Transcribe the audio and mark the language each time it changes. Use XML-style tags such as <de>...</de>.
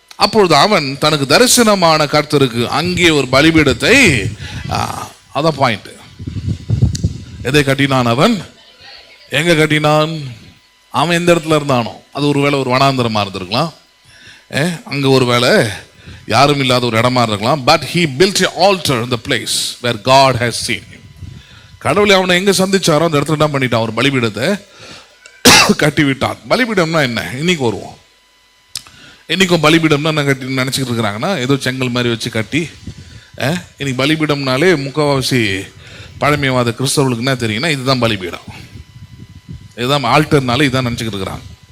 <ta>அப்பொழுது அவன் தனக்கு தரிசனமான கர்த்தருக்கு அங்கே ஒரு பலிபீடத்தை, அதான் பாயிண்ட், எதை கட்டினான் அவன், எங்க கட்டினான், அவன் எந்த இடத்துல இருந்தானோ அது ஒரு வேளை ஒரு வனாந்தரமா இருந்திருக்கலாம், அங்க ஒரு வேளை யாரும் இல்லாத ஒரு இடமா இருக்கலாம்.</ta> <en>But he built an altar in the place where God has seen him.</en> <ta>கடவுளை அவனை எங்க சந்திச்சாரோ அந்த இடத்துல என்ன பண்ணிட்டான், ஒரு பலிபீடத்தை கட்டி விட்டான். பலிபீடம்னா என்ன, இன்னைக்கு வருவோம். இன்னைக்கும் பலிபீடம்னா என்ன கட்டி நினைச்சிட்டு இருக்கிறாங்கன்னா, ஏதோ செங்கல் மாதிரி வச்சு கட்டி. இன்னைக்கு பலிபீடம்னாலே முக்கால்வாசி பழமைவாத கிறிஸ்தவர்களுக்கு என்ன தெரியுங்கன்னா, இதுதான் பலிபீடம், இதுதான் ஆல்டர்னாலே இதான் நினச்சிக்கிட்டு இருக்கிறாங்க.</ta>